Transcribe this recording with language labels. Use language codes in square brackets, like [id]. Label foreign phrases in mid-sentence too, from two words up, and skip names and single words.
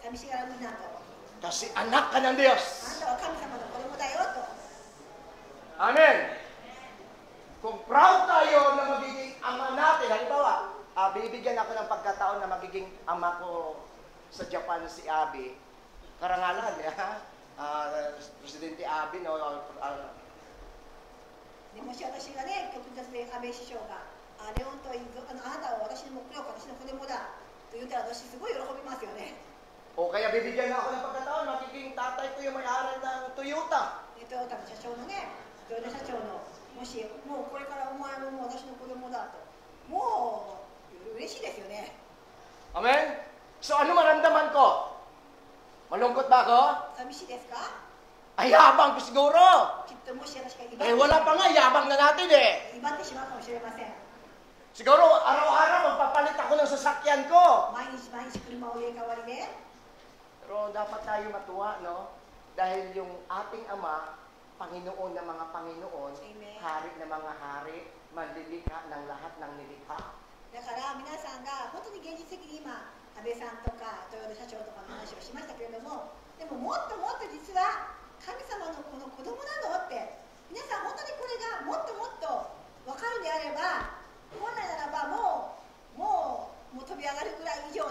[ja] 寂しがらずなと。 [tl] kasi anak ka ng Diyos. [ja] あなたは神様の子供だよと。 [tl] Amen. Kung proud tayo na magiging ama natin, halimbawa, bibigyan ako ng pagkataon na magiging ama ko sa Japan si Abi. Karangalan, Presidente Abi, no? [ja] でもし私がね、極雑で安倍首相が、レオンとあなたは私の目標、私の子供だと言ったら私すごい喜びますよね。 [tl] O kaya bibigyan ako ng pagkataon, magiging tatay ko yung may-ari ng Toyota. [ja] トヨタの社長のね、トヨタ社長の、もしもうこれからお前ももう私の子供だと、もう嬉しいですよね。 [tl] Amen? So ano maramdaman ko? Malungkot ba ako? [ja] 寂しいですか？ [tl] Ay, yabang ko siguro. [ja] きっともし私が威 [tl] Eh, wala pa nga, yabang na natin eh. [ja] 張ってしまうかもしれません。 [tl] Siguro, araw-araw magpapalit ako ng sasakyan ko. [ja] 毎日毎日車を入れ替わりで、 [tl] Pero dapat tayo matuwa, no? Dahil yung ating Ama, Panginoon ng mga Panginoon, Amen. Hari ng mga hari, manlilikha ng lahat ng nilikha. [ja] だから皆さんが本当に現実的に今、安倍さんとかトヨタ社長とかの話をしましたけれども、でももっともっと実は神様のこの子供なのって、皆さん本当にこれがもっともっと分かるであれば、本来ならばもう飛び上がるぐらい